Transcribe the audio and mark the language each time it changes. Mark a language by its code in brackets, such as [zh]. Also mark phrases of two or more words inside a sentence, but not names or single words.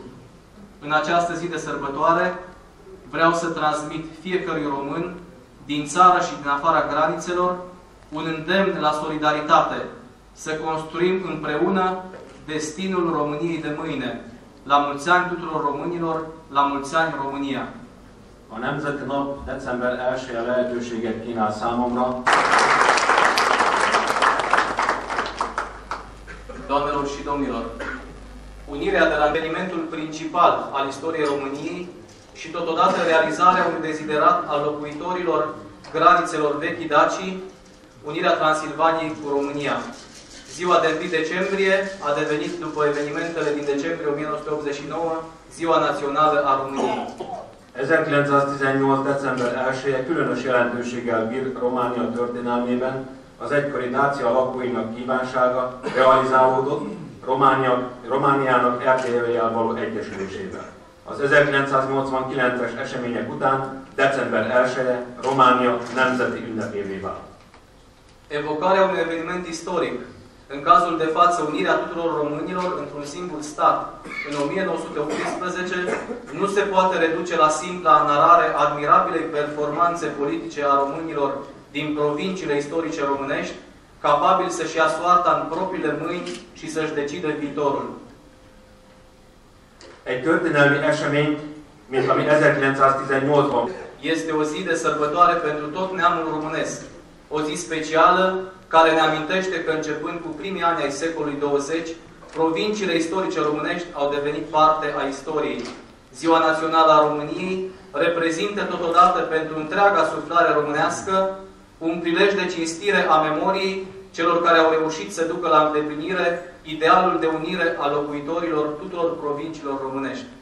[ro] În această zi de sărbătoare vreau să transmit fiecărui român din țară și din afara granițelor un îndemn la solidaritate, să construim împreună destinul României de mâine. La mulți ani tuturor românilor, la mulți ani România! [hu] A Nemzeti Nap december 1-je lehetőséget kínál számomra. [ro] Doamnelor și domnilor, unirea de la evenimentul principal al istoriei României și totodată realizarea unui deziderat al locuitorilor granițelor vechi Dacii, unirea Transilvaniei cu România. Ziua de 1 decembrie a devenit, după evenimentele din decembrie 1989, Ziua Națională a României. 1918. [hu] december 1-je különös jelentőséggel bír Románia történelmében, az egykori Dácia lakóinak kívánsága realizálódott Romániának Erdélyével való egyesülésével. Az 1989-es események után december 1-je Románia nemzeti ünnepévé vált. [ro] Evocarea unui eveniment istoric, în cazul de față unirea tuturor românilor într-un singur stat, în 1918, nu se poate reduce la simpla narare admirabilei performanțe politice a românilor din provinciile istorice românești, capabili să-și ia soarta în propriile mâini și să-și decidă viitorul. [hu] Egy történelmi esemény, mint ami 1918-ban. [ro] Este o zi de sărbătoare pentru tot neamul românesc. O zi specială care ne amintește că începând cu primii ani ai secolului 20, provinciile istorice românești au devenit parte a istoriei. Ziua Națională a României reprezintă totodată pentru întreaga suflare românească un prilej de cinstire a memoriei celor care au reușit să ducă la îndeplinire idealul de unire a locuitorilor tuturor provinciilor românești.